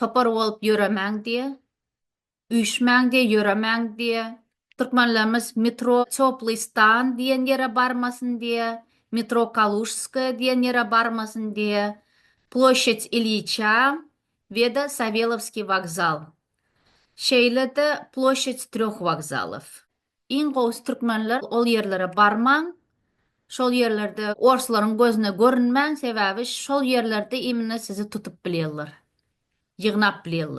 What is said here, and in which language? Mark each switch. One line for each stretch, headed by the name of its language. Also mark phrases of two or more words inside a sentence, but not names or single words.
Turkmen: topar olup yöremäň diye, üýşmäň diye, yöremäň diye. Türkmenlerimiz metro Çoplistan diyen yere barmasın diye, metro Kaluşska diyen yere barmasın diye, Площадь Ильича ve de Савеловский вокзал. Şeýle-de Площадь Трёх вокзалов. Iň gowsy türkmenler ol yerlere barmaň, şol yerlerde orslaryň gözüne görünmäň sebäbi şol yerlerde imine sizi tutup bilýärler. Ýygnap bilýärler.